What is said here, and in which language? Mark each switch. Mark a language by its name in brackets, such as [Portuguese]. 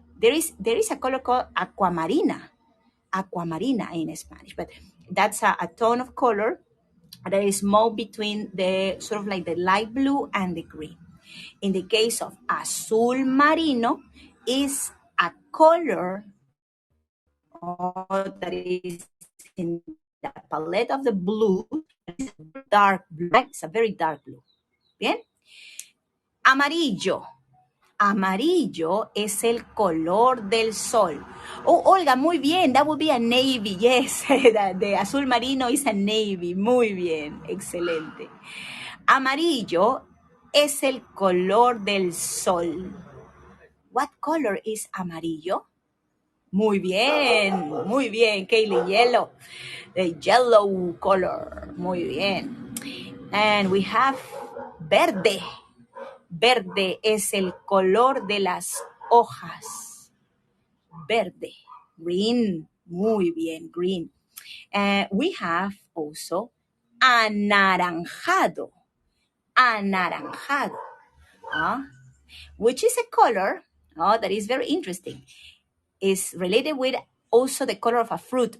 [English] There is a color called aquamarina in Spanish, but that's a tone of color that is more between the sort of like the light blue and the green. In the case of azul marino, is a color that is in the palette of the blue, dark blue, right? It's a very dark blue. [Spanish] Bien. [English] Amarillo. [Spanish] Amarillo es el color del sol. Oh, Olga, muy bien. [English] That would be a navy. Yes, the azul marino is a navy. [Spanish] Muy bien. Excelente. Amarillo es el color del sol. [English] What color is amarillo? [Spanish] Muy bien, [English] Kaylee. Yellow. The yellow color. [Spanish] Muy bien. [English] And we have verde. [Spanish] Verde es el color de las hojas. Verde. Green. Muy bien, green. [English] We have also anaranjado. Anaranjado. Which is a color that is very interesting. Is related with also the color of a fruit.